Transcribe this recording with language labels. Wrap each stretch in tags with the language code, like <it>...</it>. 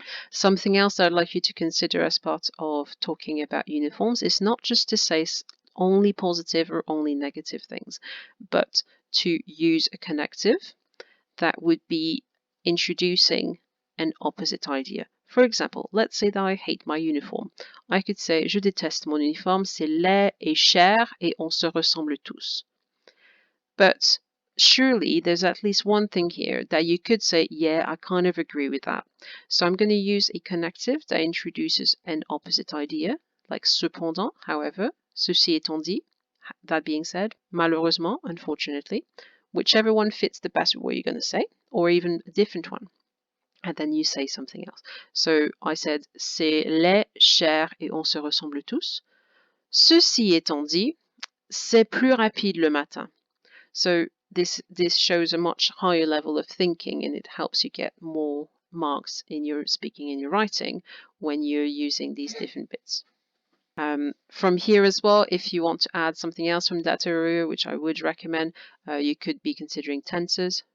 <en>Something else I'd like you to consider as part of talking about uniforms is not just to say only positive or only negative things, but to use a connective that would be introducing an opposite idea. For example, let's say that I hate my uniform. I could say,</en> <fr>je déteste mon uniforme, c'est laid et cher et on se ressemble tous.</fr> <en>But surely there's at least one thing here that you could say, yeah, I kind of agree with that. So I'm going to use a connective that introduces an opposite idea, like cependant, however,</en> <fr>ceci étant dit,</fr> <en>that being said, malheureusement, unfortunately, whichever one fits the best with what you're going to say, or even a different one. And then you say something else. So I said,</en> <fr>c'est laid, cher et on se ressemble tous. Ceci étant dit, c'est plus rapide le matin.</fr> <en>So this shows a much higher level of thinking, and it helps you get more marks in your speaking and your writing when you're using these different bits. From here as well, if you want to add something else from that area, which I would recommend, you could be considering tenses.</en>